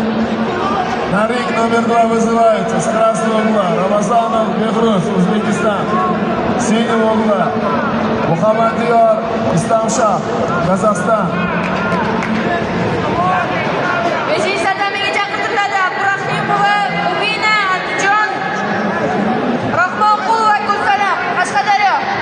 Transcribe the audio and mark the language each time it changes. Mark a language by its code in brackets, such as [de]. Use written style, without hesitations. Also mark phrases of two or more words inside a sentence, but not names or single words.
[ru] На ринг номер 2 вызывается с красного угла Рамазонов Бехрус, Узбекистан. [uz] Seydo'g'li, Muhammadiyor Islamshoh, Qozog'iston. 5-chi tatamiga chaqirtiriladi. Abdurahimova Mubina, Andijon. Rahmonqulova Gulsanam, Qashqadaryo.